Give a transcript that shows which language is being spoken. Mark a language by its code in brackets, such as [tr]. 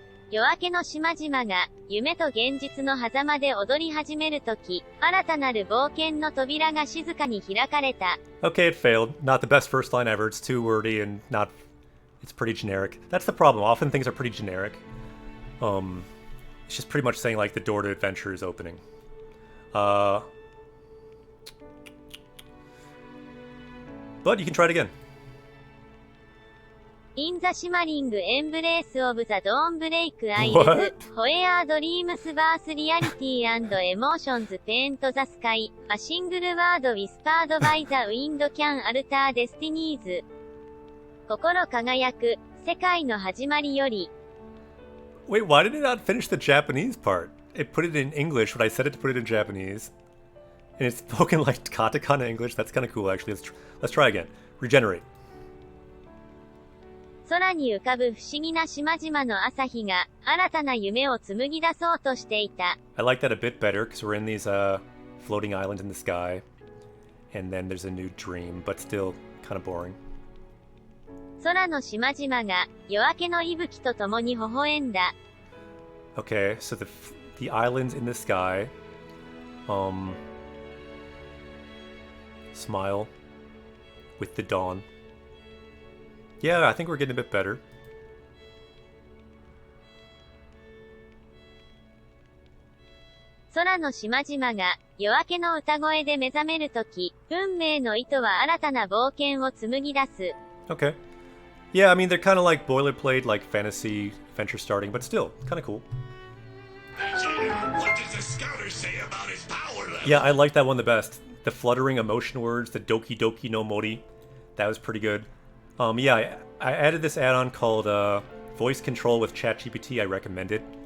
[ja] 夜明けの島々が夢と現実の狭間で踊り始めるとき、新たなる冒険の扉が静かに開かれた。 [en] Okay, it failed. Not the best first line ever. It's too wordy and not... It's pretty generic. That's the problem. Often things are pretty generic. It's just pretty much saying like the door to adventure is opening. But you can try it again. In the shimmering embrace of the dawn break eyes, What? where dreams birth reality and emotions paint the sky, a single word whispered by the wind can alter destinies. [ja] 心輝く、世界の始まりより。 [en] Wait, why did it not finish the Japanese part? It put it in English when I said it to put it in Japanese. And it's spoken like katakana English. That's kind of cool, actually. Let's try again. Regenerate. [ja] 空に浮かぶ不思議な島々の朝日が新たな夢を紡ぎ出そうとしていた。 [en] I like that a bit better because we're in these floating islands in the sky. And then there's a new dream, but still kind of boring. [ja] 空の島々が夜明けの息吹とともに微笑んだ。 [en] Okay, so the islands in the sky smile with the dawn. Yeah, I think we're getting a bit better. [ja] 空の島々が夜明けの歌声で目覚めるとき、運命の糸は新たな冒険を紡ぎ出す。 [en] Okay. Yeah, I mean, they're kind of like boilerplate, like fantasy adventure starting, but still, kind of cool. Vegeta, what does the scouter say about his power level? Yeah, I like that one the best. The fluttering emotion words, the Doki Doki no Mori. That was pretty good. Yeah, I added this add-on called Voice Control with ChatGPT. I recommend it.